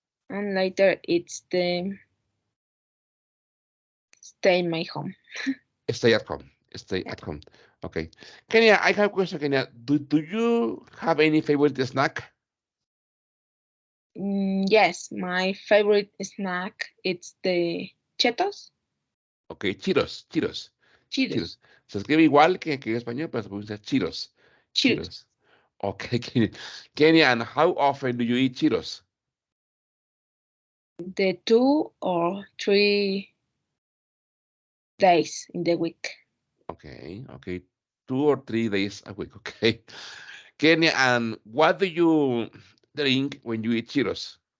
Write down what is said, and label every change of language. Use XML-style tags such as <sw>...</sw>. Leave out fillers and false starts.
<en>And later it's the stay in my home. stay at home. Stay at home. Okay. Kenya, I have a question, Kenya. Do you have any favorite snack? Yes, my favorite snack it's the chetos. Okay, Cheetos, Cheetos, Cheetos. Cheetos.</en> <es>Se escribe igual que en español, pero se pronuncia Cheetos.</es> <en>Cheetos. Cheetos. Okay, Kenya. Kenya, and how often do you eat Cheetos? The 2 or 3 days in the week. Okay, okay. 2 or 3 days a week, okay. Kenya, and what do you drink when you eat Cheetos?</en>